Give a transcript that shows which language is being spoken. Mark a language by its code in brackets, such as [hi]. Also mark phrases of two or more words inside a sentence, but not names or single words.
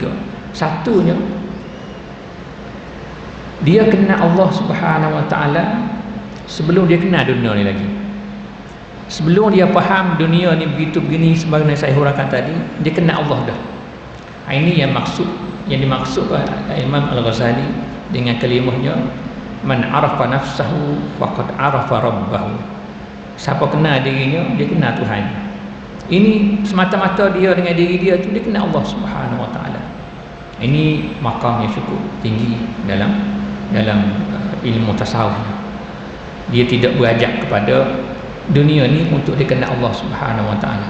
[ms] Satunya, dia kenal [ar] الله سبحانه وتعالى [ms] sebelum dia kenal dunia ni lagi. Sebelum dia faham dunia ni begitu begini sebagaimana saya huraikan tadi, dia kenal Allah dah. Ini yang dimaksud Imam Al-Ghazali dengan kalimahnya, [ar] من عرف نفسه فقد عرف ربه. [ms] Siapa kenal dirinya, dia kenal Tuhan. Ini semata-mata dia dengan diri dia tu, dia kenal [ar] الله سبحانه وتعالى. [ms] Ini maqam yang cukup tinggi dalam ilmu tasawuf. Dia tidak berajak kepada dunia ni untuk dia kenal [ar] الله سبحانه وتعالى.